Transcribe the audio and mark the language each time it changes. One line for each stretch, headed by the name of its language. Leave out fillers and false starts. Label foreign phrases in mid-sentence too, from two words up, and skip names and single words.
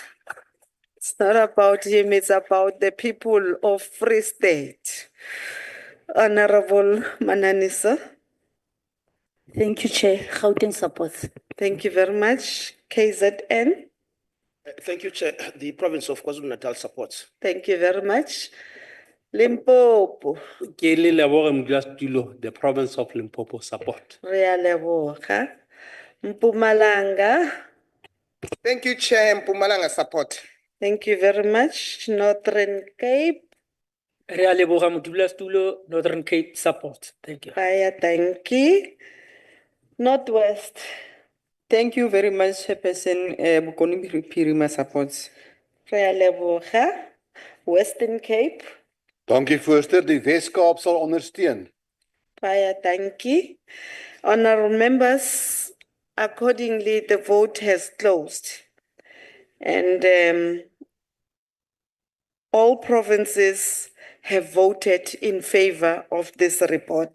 English: It's not about him, it's about the people of Free State. Honorable Mananisa. Thank you, Chair. Gauteng supports. Thank you very much. KZN. Thank you, Chair. The province of KwaZulu-Natal supports. Thank you very much. Limpopo.
Northern Sotho: Ke le leboge modulasetulo,
English: the province of Limpopo support.
Northern Sotho: Re a leboga. Mpumalanga.
English: Thank you, Chair. Mpumalanga support. Thank you very much. Northern Cape.
Tswana: Re a leboga modulasetulo, Northern Cape support.
English: Thank you. Kaya, thank you. Northwest. Thank you very much, Chairperson. Bokoni Phirima supports.
Northern Sotho: Re a leboga. Western Cape.
Afrikaans: Dankie voorsitter, die Wes-Kaap sal ondersteun.
English: Kaya, thank you. Honorable members, accordingly, the vote has closed. And all provinces have voted in favor of this report.